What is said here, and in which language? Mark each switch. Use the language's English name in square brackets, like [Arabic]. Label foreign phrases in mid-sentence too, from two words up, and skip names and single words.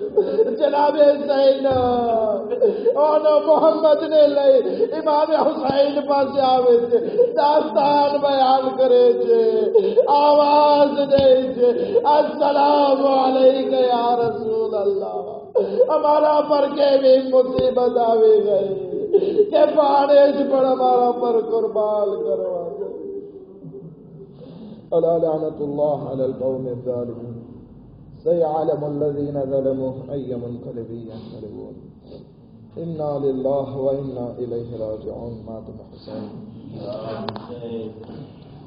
[Gujarati] જનાબે ઝૈનબ ઓનો મોહમ્મદને લઈ ઇમામે હુસૈન પાસે આવે છે, દાસ્તાન બયાન કરે છે, આવાજ દે છે, [Arabic] السلام عليك يا رسول الله, [Gujarati] અમારા પર કેવી મુસીબત આવી ગઈ કે પાડે જ પણ અમારા પર કુરબાન કરવા દે. [Arabic] ألا لعنة الله على القوم الظالمين. سيعلم الذين ظلموا أي منقلب ينقلبون. إنا لله وإنا إليه راجعون. مات حسين.